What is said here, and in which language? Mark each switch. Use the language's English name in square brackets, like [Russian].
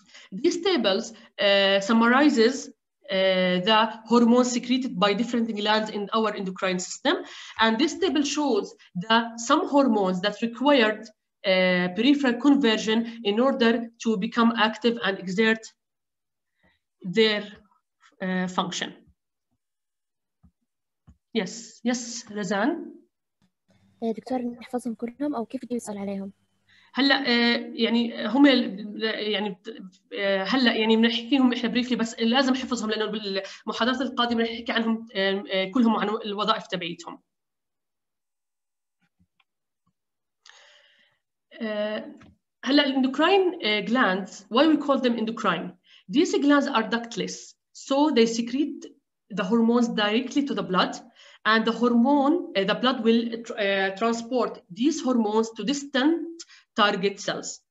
[English] These tables summarizes the hormones secreted by different glands in our endocrine system. And this table shows that some hormones that required peripheral conversion in order to become active and exert their function. Yes Razan. [Arabic] دكتور نحفظهم كلهم أو كيف بدي أسأل عليهم؟ هلا يعني هم يعني هلا يعني بنحكيهم احنا بريفلي، بس لازم نحفظهم لانه بالمحاضرات القادمه رح نحكي عنهم كلهم عن الوظائف تبعيتهم. [English] هلا الاندوكراين glands, why we call them endocrine? These glands are ductless, so they secrete the hormones directly to the blood, and the blood will transport these hormones to distant target cells.